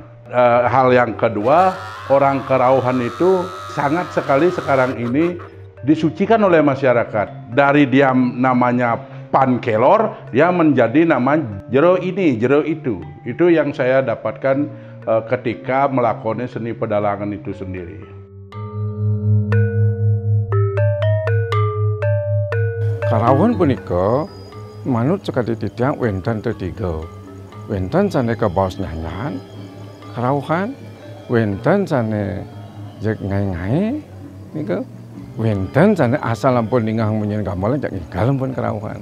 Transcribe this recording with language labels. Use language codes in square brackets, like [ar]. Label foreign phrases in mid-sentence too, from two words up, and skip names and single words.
[id] Hal yang kedua, orang Kerauhan itu sangat sekali sekarang ini disucikan oleh masyarakat. Dari dia namanya Pankelor, dia menjadi nama jero ini, jero itu. Itu yang saya dapatkan ketika melakoni seni pedalangan itu sendiri. [ban] Kerauhan punika manut sekali titiang wenten tetiga. Wenten sane kebaos nyanyan, Kerauhan, wenten sane jek ngai-ngai, nika wenten sane asal ampun ningang munyen gamelan jak ingkal ampun Kerauhan.